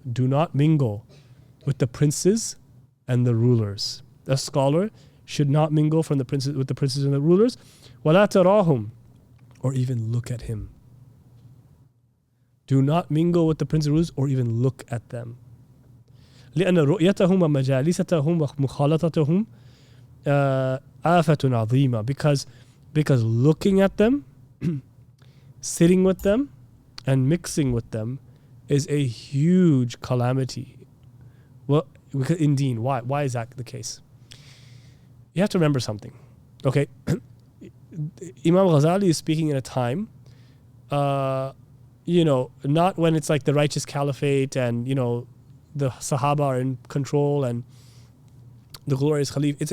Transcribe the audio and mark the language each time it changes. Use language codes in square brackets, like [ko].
[en] Do not mingle with the princes and the rulers. A scholar should not mingle with the princes and the rulers. [ar] وَلَا تَرَاهُمْ. [en] Or even look at him. Do not mingle with the princes and rulers or even look at them. [ar] لأن رؤيتهم ومجالستهم ومخالطتهم آفة عظيمة. [en] Because looking at them, sitting with them, and mixing with them is a huge calamity. Well, in deen, why is that the case? You have to remember something. Okay, Imam Ghazali is speaking in a time, not when it's like the righteous caliphate and the Sahaba are in control and the glorious Khalif.